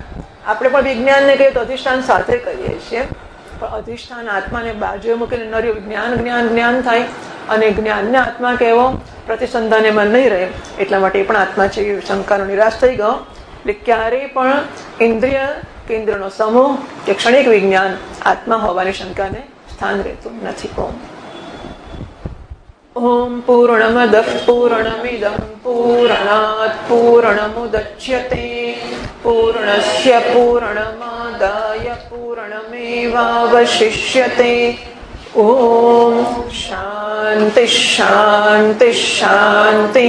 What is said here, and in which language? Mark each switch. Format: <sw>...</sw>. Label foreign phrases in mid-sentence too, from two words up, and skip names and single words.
<gu>આપણે પણ વિજ્ઞાનને કહીએ તો અધિષ્ઠાન સાથે કહીએ છીએ, પણ અધિષ્ઠાન આત્માને બાજુએ મૂકીને નર્યું જ્ઞાન જ્ઞાન જ્ઞાન થાય અને જ્ઞાનને આત્મા કહેવો પ્રતિસંધાન એમાં નહીં રહે. એટલા માટે પણ આત્મા છે એ શંકાનો નિરાશ થઈ ગયો. એટલે ક્યારેય પણ ઇન્દ્રિય કે ઇન્દ્રિયનો સમૂહ કે ક્ષણિક વિજ્ઞાન આત્મા હોવાની શંકાને સ્થાન રહેતું નથી.</gu> <sa>ॐ पूर्णमदः पूर्णमिदं पूर्णात् पूर्णमुदच्यते पूर्णस्य पूर्णमादाय पूर्णमेवावशिष्यते ॐ शान्तिः शान्तिः शान्तिः।</sa>